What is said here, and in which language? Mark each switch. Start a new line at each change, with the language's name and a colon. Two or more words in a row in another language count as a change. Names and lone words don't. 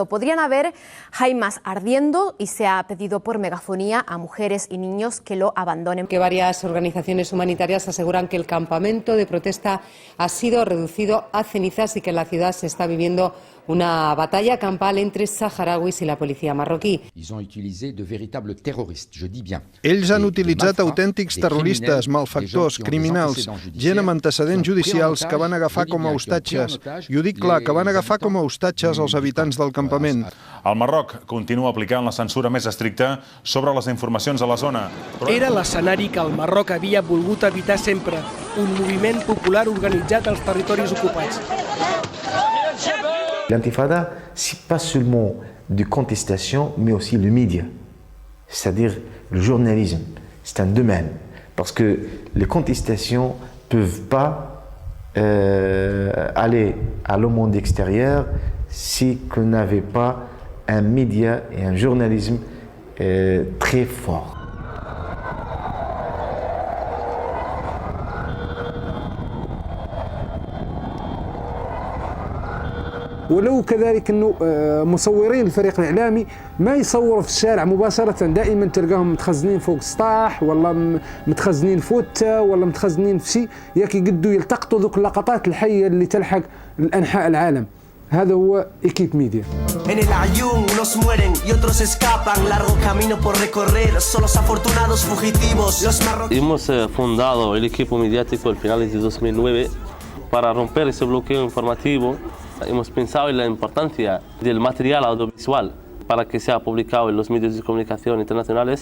Spanish: Podrían haber jaimas ardiendo y se ha pedido por megafonía a mujeres y niños que lo abandonen. Que varias organizaciones humanitarias aseguran que el campamento de protesta ha sido reducido a cenizas y que en la ciudad se está viviendo una batalla campal entre saharauis i la policia marroquí.
Catalan: Ells han utilitzat autèntics terroristes, malfactors, criminals, gent amb antecedents judicials que van agafar com a ostatges. I ho dic clar, que van agafar com a ostatges els habitants del campament. El Marroc continua aplicant la censura més estricta sobre les informacions a la zona. Era l'escenari que el Marroc havia volgut evitar sempre, un moviment popular organitzat als territoris ocupats.
French: L'intifada, ce n'est pas seulement de contestation, mais aussi le média, c'est-à-dire le journalisme. C'est un domaine, parce que les contestations ne peuvent pas aller à le monde extérieur si on n'avait pas un média et un journalisme très fort.
Arabic: ولو كذلك انه مصورين الفريق الاعلامي ما يصوروا في الشارع مباشره، دائما تلقاهم متخزنين فوق سطاح ولا متخزنين فوتة ولا متخزنين في شيء ياك يقدوا يلتقطوا ذوك اللقطات الحيه اللي تلحق الانحاء العالم. هذا هو
French: équipe média.
Spanish: En el Ayun unos mueren y otros escapan, largo camino por recorrer, son los afortunados fugitivos, los marroquíes. Hemos fundado el equipo mediático a finales de 2009 para romper ese bloqueo informativo. Hemos pensado en la importancia del material audiovisual para que sea publicado en los medios de comunicación internacionales.